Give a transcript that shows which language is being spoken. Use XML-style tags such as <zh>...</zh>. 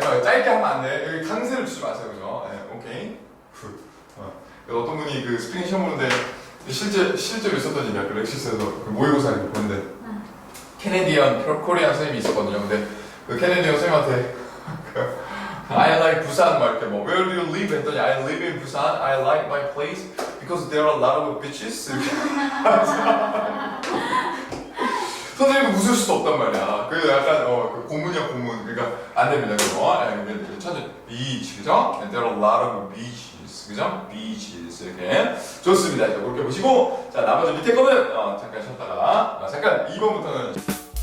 <ko>짧게 하면 안 돼. 여기 강세를 주지 마세요, 그죠? 오케이. 굿. 어떤 분이 그 스피킹 시험 보는데 실제로 있었던 일이야. 그 렉시스에서 그 모의고사를 보는데 캐네디언 코리안 선생님이 있었거든요. 근데 그 캐네디언 선생님한테</ko> <en>I like</en> <ko>부산 막 이렇게 뭐</ko> <en>Where do you live?</en> <ko>했더니</ko> <en>I live in Busan. I like my place because there are a lot of beaches.</en> <ko>선생님이 웃을 수도 없단 말이야. 그 약간 그 고문이야 고문. 그러니까 안 됩니다 그거. 천천히 beach 그죠?</ko> <en>And there are a lot of beaches</en> <ko>그죠? beaches 이렇게 좋습니다. 이제 그렇게 보시고 자 나머지 밑에 거는 잠깐 쉬었다가 잠깐 2번부터는</ko>